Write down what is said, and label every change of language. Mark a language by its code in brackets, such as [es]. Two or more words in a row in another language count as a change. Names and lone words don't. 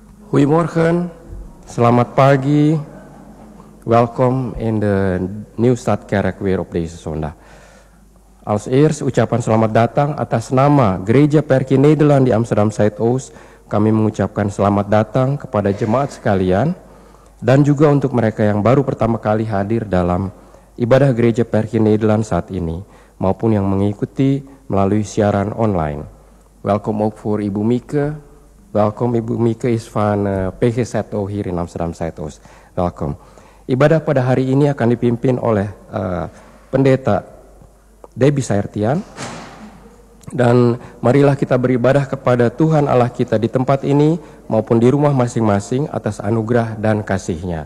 [nl] Goedemorgen, [id] selamat pagi. [nl] Welkom in de Nieuwstadkerk weer op deze zondag. Als eerst [id] ucapan selamat datang atas nama Gereja Perki Nederland di Amsterdam Zuidoost. Kami mengucapkan selamat datang kepada jemaat sekalian dan juga untuk mereka yang baru pertama kali hadir dalam ibadah Gereja Perki Nederland saat ini maupun yang mengikuti melalui siaran online. [nl] Welkom ook voor Ibu Mieke. Welkom, Ibu Mieke is van PGZO hier in Amsterdam Zuidoost. Welkom. [id] Ibadah pada hari ini akan dipimpin oleh Pendeta Debbie Sairtian. Dan marilah kita beribadah kepada Tuhan Allah kita di tempat ini maupun di rumah masing-masing atas anugerah dan kasih-Nya.